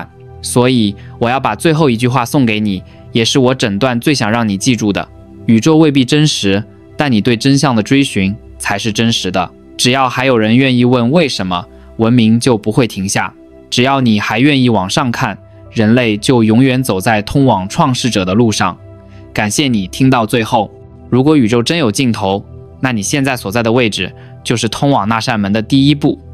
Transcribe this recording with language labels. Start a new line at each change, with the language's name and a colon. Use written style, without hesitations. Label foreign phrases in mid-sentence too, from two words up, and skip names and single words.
Chinese: 所以，我要把最後一句話送給你，也是我整段最想讓你記住的：宇宙未必真實，但你對真相的追尋才是真實的。只要還有人願意問為什麼，文明就不会停下。只要你還願意往上看，人類就永遠走在通往創世者的路上。感謝你聽到最後。如果宇宙真有盡頭，那你現在所在的位置就是通往那扇門的第一步。